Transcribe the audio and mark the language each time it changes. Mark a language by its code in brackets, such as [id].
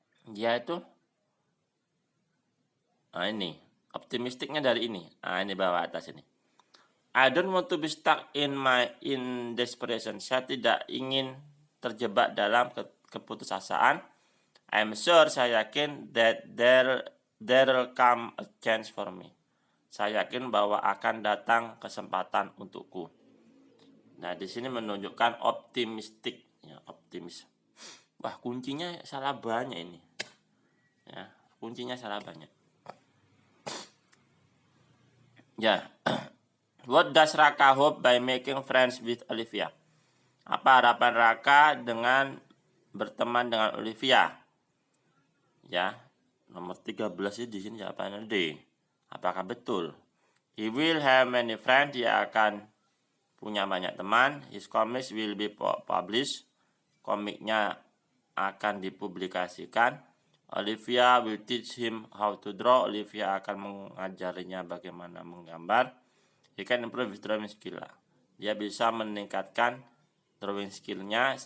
[id] Dia itu ini optimistiknya dari ini. Nah, ini bawah atas ini. [en] I don't want to be stuck in desperation. [id] Saya tidak ingin terjebak dalam keputusasaan. [en] I'm sure, [id] saya yakin [en] that there'll come a chance for me. [id] Saya yakin bahwa akan datang kesempatan untukku. Nah, di sini menunjukkan optimistik, ya, optimis. Wah, kuncinya salah banyak ini. Ya, kuncinya salah banyak. Ya. [en] What does Raka hope by making friends with Olivia? [id] Apa harapan Raka dengan berteman dengan Olivia? Ya, nomor 13 di sini jawabannya D. Apakah betul? [en] He will have many friends. [id] Dia akan punya banyak teman. [en] His comics will be published. [id] Komiknya akan dipublikasikan. [en] Olivia will teach him how to draw. [id] Olivia akan mengajarinya bagaimana menggambar. [en] He can improve his drawing skill. [id] Dia bisa meningkatkan [en] drawing [id] skillnya.